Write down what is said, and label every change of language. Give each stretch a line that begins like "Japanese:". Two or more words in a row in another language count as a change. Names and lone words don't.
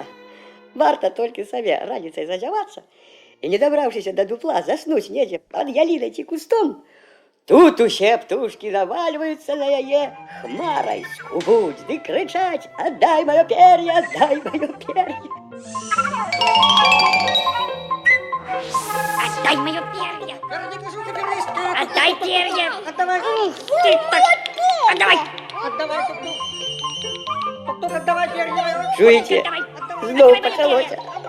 Belarusian: Варта толькі сабе раніцай зазявацца і, не дабраўшыся да дупла, заснуць недзе пад ялінай ці кустом. Тут усе птушкі навальваюцца на яе хмарай, скубуць ды крычаць: «Аддай маё пер'е, аддай маё пер'е!»
Russian: Отдай мое перья! Верни кожух и прилистки. Отдай перья! Отдавай. Ты так... Отдавай! Отдавай, тук-тук. Тук-тук, отдавай перья.
Belarusian: Чуеце?
Russian: Отдавай!
Belarusian: Зноў
Russian: Отдавай моё
Belarusian: пачалося.
Russian: перья!